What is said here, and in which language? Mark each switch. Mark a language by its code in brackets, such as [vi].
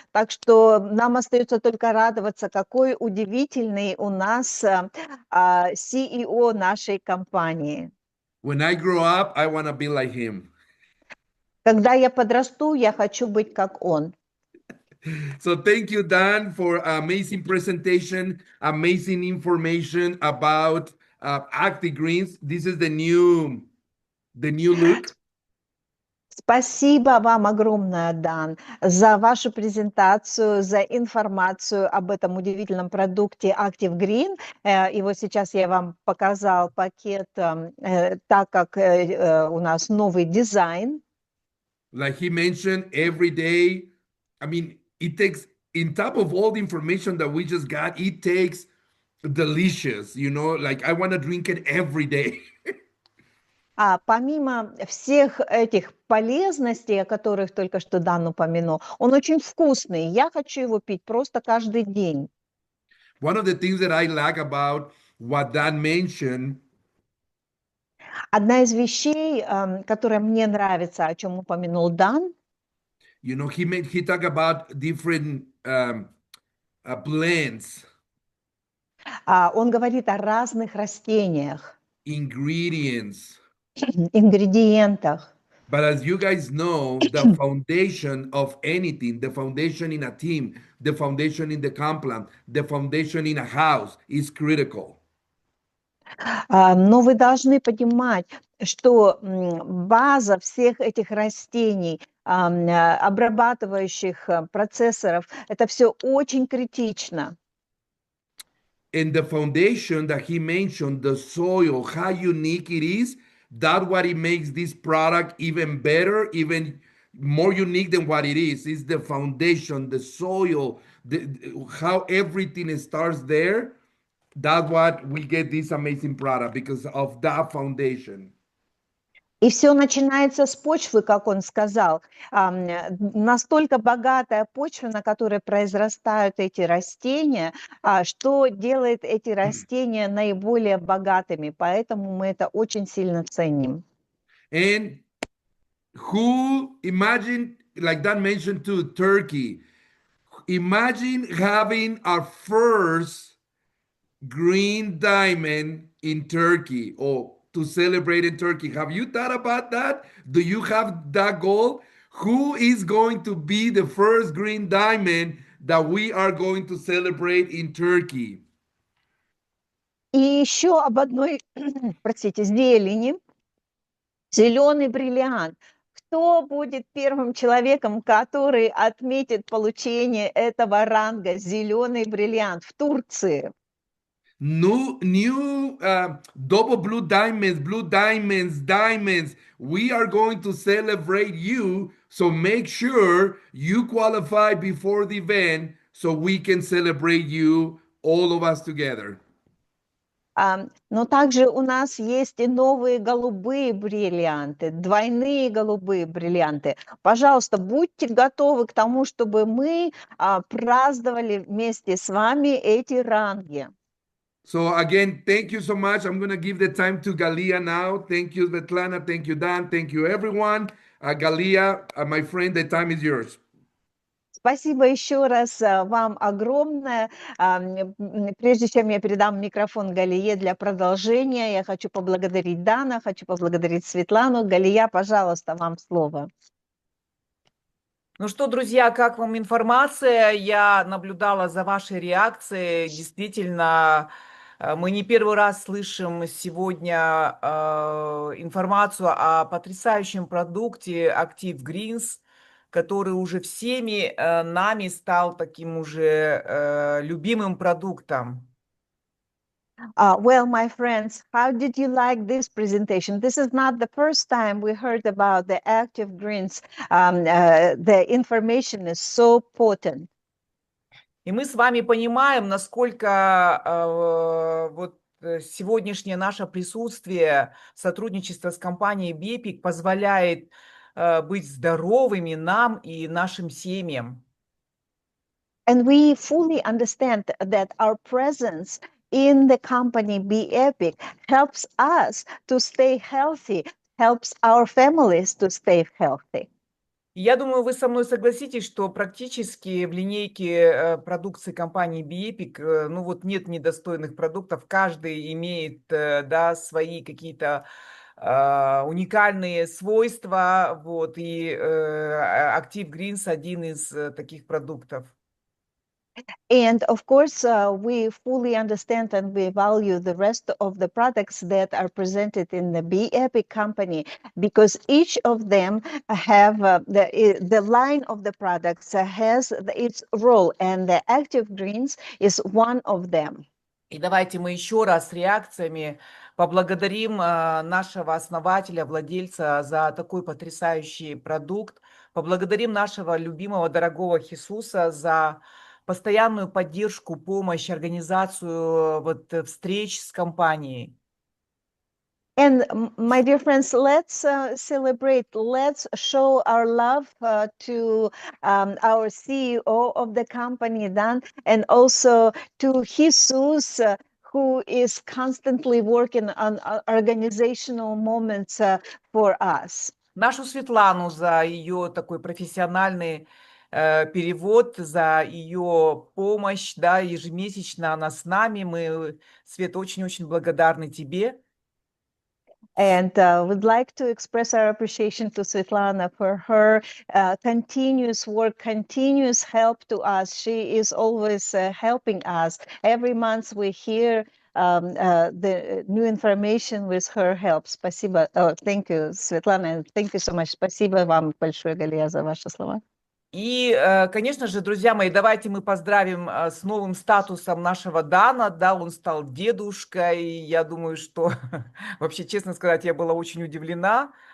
[ru] Так что нам остается только радоваться, какой удивительный у нас CEO нашей компании. [en] When I grow up, I want to be like him. [ru] Когда я подрасту, я хочу быть как он. [en] So thank you, Dan, for amazing presentation, amazing information about Active Greens. This is the new look. [ru] Спасибо вам огромное, Дан, за вашу презентацию, за информацию об этом удивительном продукте Active Green. И вот сейчас я вам показал пакет, так как у нас новый дизайн. [en] Like he mentioned, every day, I mean, it takes, in top of all the information that we just got, it takes delicious, like I want to drink it every day. [ru] А помимо всех этих полезностей, о которых только что Дан упомянул, он очень вкусный. Я хочу его пить просто каждый день. [en] One of the things that I like about what Dan mentioned, [ru] одна из вещей, которая мне нравится, о чем упомянул Дан, [en] he talked about different plants. [ru] Он говорит о разных растениях, [en] ingredients. [ru] Ингредиентах. [en] But as you guys know, the foundation of anything, the foundation in a team, the foundation in the company, the foundation in a house is critical. [ru] Но вы должны понимать, что база всех этих растений, обрабатывающих процессоров, это все очень критично. [en] And the foundation that he mentioned, the soil, how unique it is, that's what it makes this product even better, even more unique than what it is. It's the foundation, the soil, how everything starts there. That's what we get this amazing product because of that foundation. [ru] И все начинается с почвы, как он сказал. Настолько богатая почва, на которой произрастают эти растения, что делает эти растения наиболее богатыми. Поэтому мы это очень сильно ценим. [en] And who, imagine, like Dan mentioned too, Turkey. Imagine having our first green diamond in Turkey, or to celebrate in Turkey. Have you thought about that? Do you have that goal? Who is going to be the first green diamond that we are going to celebrate in Turkey? [ru] И еще об одной, простите, зелени. Зеленый бриллиант. Кто будет первым человеком, который отметит получение этого ранга «Зеленый бриллиант» в Турции? [en] New double blue diamonds, diamonds. We are going to celebrate you. So make sure you qualify before the event so we can celebrate you, all of us together. [ru] Но также у нас есть и новые голубые бриллианты, двойные голубые бриллианты. Пожалуйста, будьте готовы к тому, чтобы мы праздновали вместе с вами эти ранги. [en] So again, thank you so much. I'm going to give the time to Galia now. Thank you, Svetlana. Thank you, Dan. Thank you, everyone. Galia, my friend, the time is yours. [ru] Спасибо еще раз вам огромное. Прежде чем я передам микрофон Галие для продолжения, я хочу поблагодарить Дана, хочу поблагодарить Светлану. Галия, пожалуйста, вам слово. Ну что, друзья, как вам информация? Я наблюдала за вашей реакцией. Действительно, мы не первый раз слышим сегодня информацию о потрясающем продукте Active Greens, который уже всеми нами стал таким уже любимым продуктом. [en] Well, my friends, how did you like this presentation? This is not the first time we heard about the Active Greens. The information is so potent. [ru] И мы с вами понимаем, насколько вот сегодняшнее наше присутствие, сотрудничество с компанией BEPIC позволяет быть здоровыми нам и нашим семьям. [en] And we fully understand that our presence in the company BEPIC helps us to stay healthy, helps our families to stay healthy. [ru] Я думаю, вы со мной согласитесь, что практически в линейке продукции компании BEPIC, ну вот нет недостойных продуктов, каждый имеет, да, свои какие-то уникальные свойства, вот, и Active Greens один из таких продуктов. [en] And of course, we fully understand and we value the rest of the products that are presented in the BEPIC company, because each of them have the line of the products has its role, and the Active Greens is one of them. [ru] И давайте мы еще раз с реакциями поблагодарим нашего основателя, владельца за такой потрясающий продукт. Поблагодарим нашего любимого, дорогого Хисуса за постоянную поддержку, помощь, организацию вот встреч с компанией. [en] And my dear friends, let's celebrate, let's show our love to our CEO of the company, Dan, and also to Jesus, who is constantly working on organizational moments for us. [ru] Нашу Светлану за ее такой профессиональный перевод, за ее помощь, да, ежемесячно она с нами. Мы, Свет, очень-очень благодарны тебе. [en] And would like to express our appreciation to Svetlana for her continuous work, continuous help to us. She is always helping us. Every month we hear the new information with her help. [ru] Спасибо. [en] Oh, thank you, Svetlana. Thank you so much. [ru] Спасибо вам большое, Галия, за ваши слова. И, конечно же, друзья мои, давайте мы поздравим с новым статусом нашего Дана. Да, он стал дедушкой. И я думаю, что, вообще, честно сказать, я была очень удивлена.